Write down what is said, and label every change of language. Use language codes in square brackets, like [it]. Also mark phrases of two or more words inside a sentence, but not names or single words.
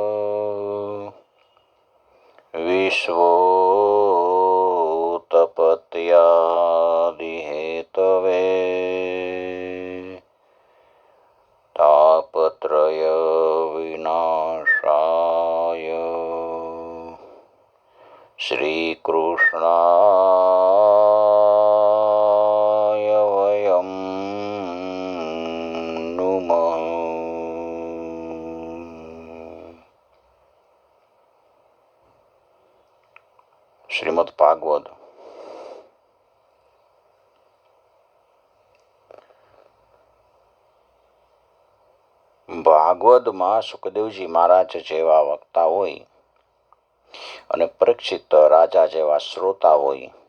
[sa] विश्वोत्पत्त्यादिहेतवे तापत्रय विनाशाय श्रीकृष्णाय वयं नुमः। [gu] श्रीमद् भागवत ભાગવતમાં સુખદેવજી મહારાજ જેવા વક્તા હોય અને પરીક્ષિત રાજા જેવા શ્રોતા હોય